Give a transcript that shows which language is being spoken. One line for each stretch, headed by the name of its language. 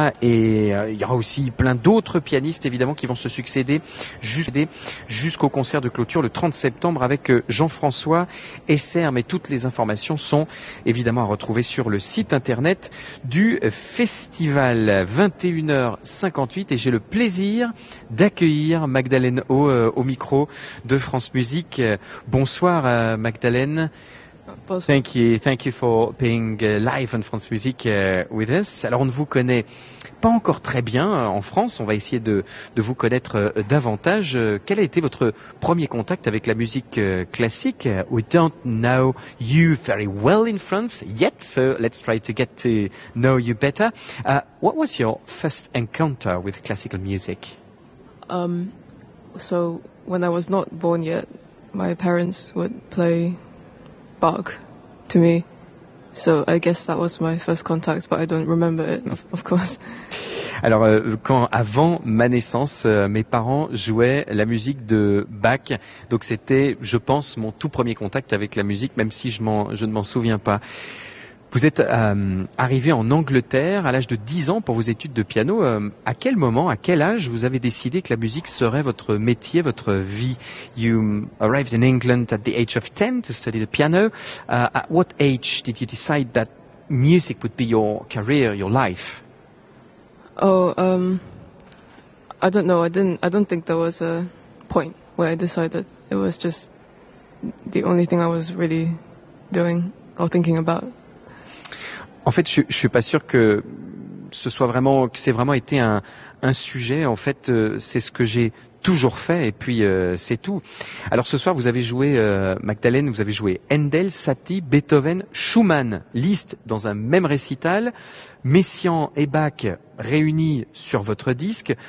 French: Et il y aura aussi plein d'autres pianistes évidemment qui vont se succéder jusqu'au concert de clôture le 30 septembre avec Jean-François Esser. Mais toutes les informations sont évidemment à retrouver sur le site internet du festival. 21h58 et j'ai le plaisir d'accueillir Magdalène O au micro de France Musique. Bonsoir Magdalène. Bonsoir.
English: Thank you for being live on France Musique with us.
French: Alors on ne vous connaît pas encore très bien en France, on va essayer de vous connaître davantage. Quel a été votre premier contact avec la musique classique?
English: We don't know you very well in France yet, so let's try to get to know you better. What was your first encounter with classical music? So when I was not born yet, my parents would play Bach to me. So I guess that was my first contact, but I don't remember it, of course.
French: Alors, quand avant ma naissance, mes parents jouaient la musique de Bach, donc c'était, je pense, mon tout premier contact avec la musique, même si je ne m'en souviens pas. Vous êtes arrivé en Angleterre à l'âge de 10 ans pour vos études de piano. À quel moment, à quel âge, vous avez décidé que la musique serait votre métier, votre vie?
English: You arrived in England at the age of 10 to study the piano. At what age did you decide that music would be your career, your life? Oh, I don't know. I don't think there was a point where I decided. It was just the only thing I was really doing or thinking about.
French: En fait, je suis pas sûr que ce soit vraiment, que c'est vraiment été un sujet. En fait, c'est ce que j'ai toujours fait et puis c'est tout. Alors ce soir, vous avez joué, Magdalène, vous avez joué Handel, Satie, Beethoven, Schumann, Liszt dans un même récital, Messiaen et Bach réunis sur votre disque.